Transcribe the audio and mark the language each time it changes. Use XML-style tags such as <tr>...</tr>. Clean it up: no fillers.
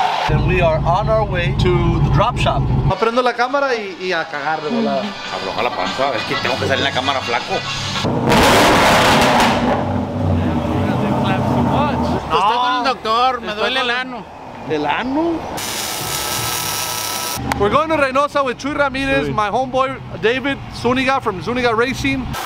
<en>and we are on our way to the drop shop.</en> <es>Aprendo la cámara y a cagar de volada. Afloja la panza, es que tengo que salir en la cámara flaco. Estoy con el doctor, me duele el ano. ¿El ano?</es> <en>We're going to Reynosa with Chuy Ramirez, my homeboy David Zuniga from Zuniga Racing.</en>